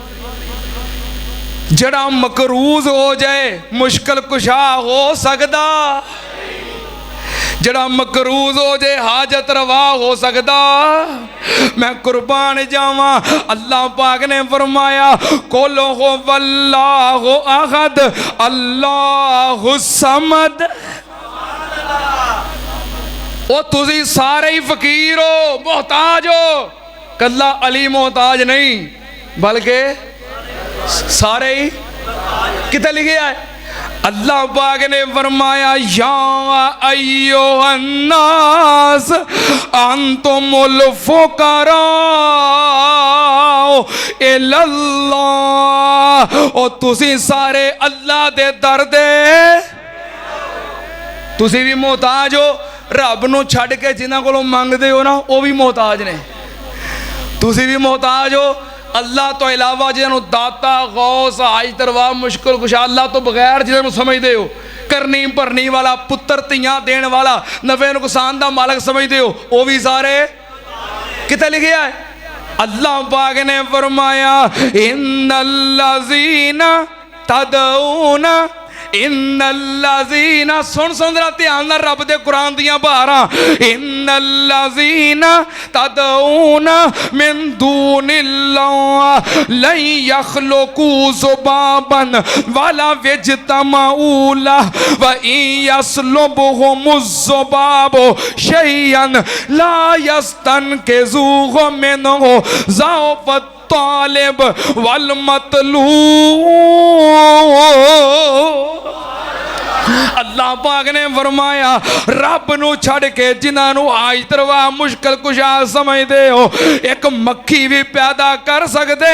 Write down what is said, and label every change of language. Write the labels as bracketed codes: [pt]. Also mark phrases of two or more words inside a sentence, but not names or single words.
[pa] جڑا مقروض ہو جائے مشکل کشا ہو سکدا، جڑا مقروض ہو جائے حاجت روا ہو سکدا. میں قربان جاواں، اللہ پاک نے فرمایا [ar] قل هو الله أحد الله الصمد. [pa] او تسی سارے ہی فقیر ہو، محتاج ہو، کلا علی محتاج نہیں بلکہ سارے ہی. [ur] کتنے لکھے ہے? [pa] اللہ پاک نے فرمایا [ar] يا أيها الناس أنتم الفقراء إلى الله. [pa] او تسی سارے اللہ دے در دے، تسی بھی محتاج ہو. رب نوں چھڈ کے جنہاں کولوں منگدے ہو نا وہ بھی محتاج نے, تسی بھی محتاج ہو. اللہ تو علاوہ جنہوں نے داتا غوث حاج تروا مشکل کشا، اللہ تو بغیر جنہوں نے سمجھتے ہو کرنی بھرنی والا، پتر تیاں دینے والا، نفے نقصان کا مالک سمجھتے ہو، وہ بھی سارے. [ur] کتنے لکھے ہے? [pa] اللہ پاک نے فرمایا [ar] إن الذين تدعون إن الذين, [pa] سن ذرا دھیان نال رب دے قرآن دیاں بہاراں. [ar] إن الذين تدعون من دون الله لن يخلقوا ذبابا ولا يجتمعوا له وإن يسلبهم الذباب شيئا لا يستنقذوه منه ضعف الطالب والمطلوب. [pa] اللہ پاک نے فرمایا رب نوں چھڈ کے جنہاں حاج تروا مشکل کشا سمجھدے ہو، اک مکھی بھی پیدا کر سکدے.